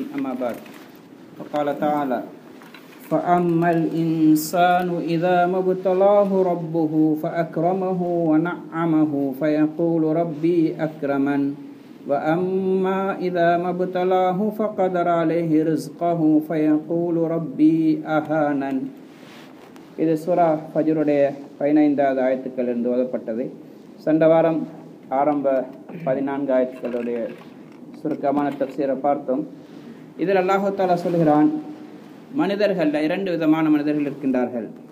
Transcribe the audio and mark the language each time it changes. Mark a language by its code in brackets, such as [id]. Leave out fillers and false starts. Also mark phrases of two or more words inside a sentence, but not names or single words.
[ar] أما بعد. فقال تعالى: فَأَمَّا الْإِنسَانُ إِذَا مَا ابْتَلَاهُ رَبُّهُ فَأَكْرَمَهُ وَنَعَّمَهُ فَيَقُولُ رَبِّي أَكْرَمَنِ وَأَمَّا إِذَا مَا ابْتَلَاهُ فَقَدَرَ عَلَيْهِ رِزْقَهُ فَيَقُولُ رَبِّي أَهَانَنِ. [ta] இது சூரா ஃபஜ்ருடைய 15வது ஆயத்துக்களிலிருந்து ஓதப்பட்டது. சென்ற வாரம் ஆரம்ப 14 ஆயத்துக்களுடைய சுருக்கமான தஃசீரை பார்த்தோம். இதில் அல்லாஹ் தஆலா சொல்கிறான், மனிதர்கள் 2 விதமான மனிதர்கள் இருக்கின்றார்கள்.